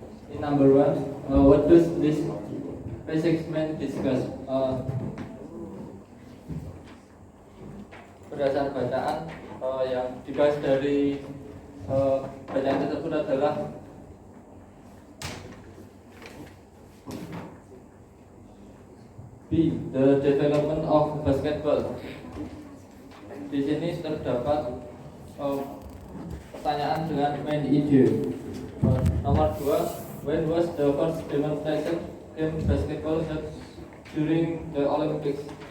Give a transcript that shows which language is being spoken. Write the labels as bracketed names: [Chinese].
[English] In number 1, what does this segment discuss? [Indonesian] Berdasar bacaan yang dibahas dari bacaan tersebut adalah B. [English] The development of basketball. [Indonesian] Di sini terdapat pertanyaan dengan main ide. Nomor 2, [English] when was the first demonstration game basketball held during the Olympics?